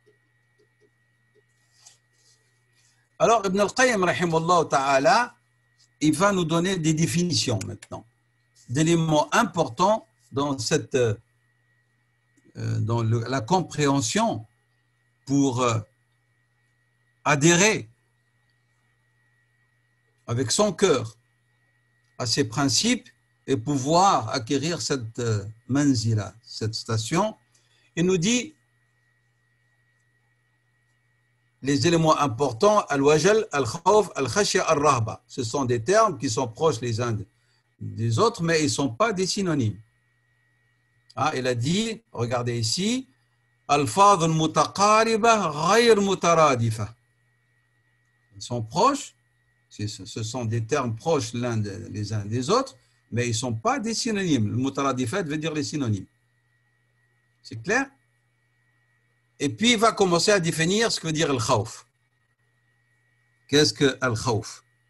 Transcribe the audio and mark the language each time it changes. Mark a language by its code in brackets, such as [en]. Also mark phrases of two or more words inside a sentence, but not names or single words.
[fr] Alors, Ibn al-Qayyim, [ar] رحمه الله تعالى, [fr] il va nous donner des définitions maintenant, d'éléments importants dans cette, la compréhension pour adhérer avec son cœur à ces principes et pouvoir acquérir cette manzila, cette station. Il nous dit les éléments importants, [ar] الوجل الخوف الخشية الرهبة. [fr] Ce sont des termes qui sont proches les uns des autres, mais ils ne sont pas des synonymes. Ah, il a dit, regardez ici, [ar] الألفاظ المتقاربة غير مترادفة. [fr] Ils sont proches, ce sont des termes proches les uns des autres, mais ils ne sont pas des synonymes. Le mutaradifat veut dire les synonymes. C'est clair? Et puis, il va commencer à définir ce que veut dire al-khawf. Qu'est-ce que al-khawf?